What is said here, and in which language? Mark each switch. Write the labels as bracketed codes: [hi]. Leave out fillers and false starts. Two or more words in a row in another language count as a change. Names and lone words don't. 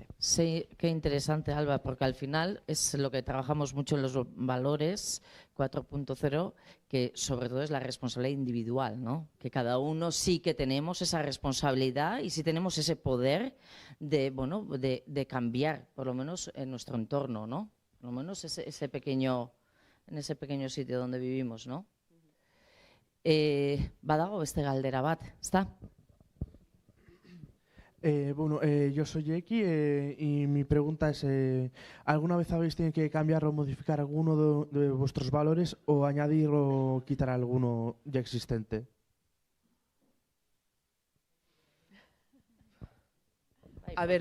[es] Sí, qué interesante, Alba, porque al final es lo que trabajamos mucho en los valores 4.0, que sobre todo es la responsabilidad individual, ¿no? Que cada uno sí que tenemos esa responsabilidad y sí tenemos ese poder de, bueno, de cambiar, por lo menos en nuestro entorno, ¿no? Por lo menos en ese pequeño sitio donde vivimos, ¿no? [eu] Badago beste galdera bat, [es] ¿está? Yo soy Eki y mi pregunta es, ¿alguna vez habéis tenido que cambiar o modificar alguno de vuestros valores o añadir o quitar alguno ya existente? A ver,